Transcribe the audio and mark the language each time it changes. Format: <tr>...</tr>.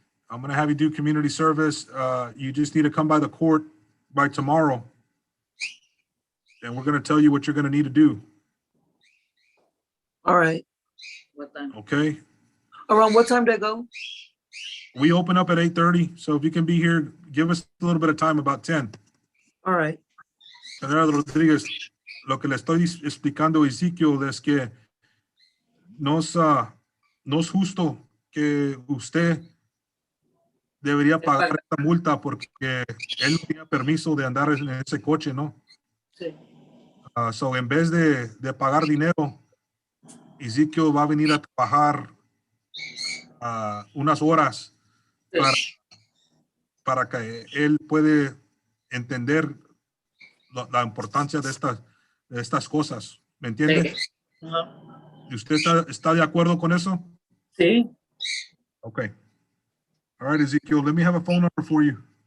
<en>I'm gonna have you do community service. You just need to come by the court by tomorrow. And we're gonna tell you what you're gonna need to do, All right. What time? okay? Around what time do I go? We open up at 8:30, so if you can be here, give us a little bit of time, about 10. All right.</en> <es>Señora Rodríguez, lo que le estoy explicando a Ezekiel es que no es justo que usted debería pagar esta multa porque él no tenía permiso de andar en ese coche, ¿no? Sí. So, en vez de pagar dinero, Ezekiel va a venir a trabajar unas horas para que él puede entender la importancia de estas cosas. ¿Me entiende? Sí. Ajá. ¿Y usted está de acuerdo con eso? Sí.</es> <en>Okay. All right, Ezekiel, let me have a phone number for you.</en>